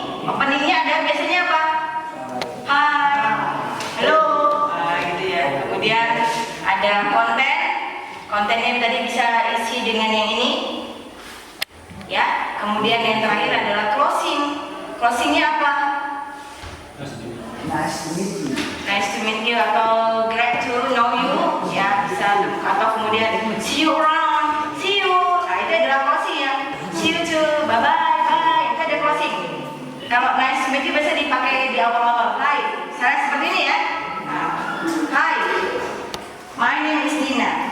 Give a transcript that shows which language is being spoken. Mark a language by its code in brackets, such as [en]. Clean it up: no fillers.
[id] Openingnya ada biasanya apa? Hai, halo, gitu ya. Kemudian ada konten, kontennya tadi bisa isi dengan yang ini. Ya, kemudian yang terakhir adalah closing. Closingnya apa? [en] Nice to meet you atau glad to know you. [id] Ya, bisa atau kemudian [en] see you around, see you. [id] Nah, itu adalah closing ya. [en] See you too, bye bye. [id] Itu ada closing. Kalau [en] nice to meet you [id] biasa dipakai di awal-awal. Hai, misalnya seperti ini ya. [en] Nah, hi, my name is Dina.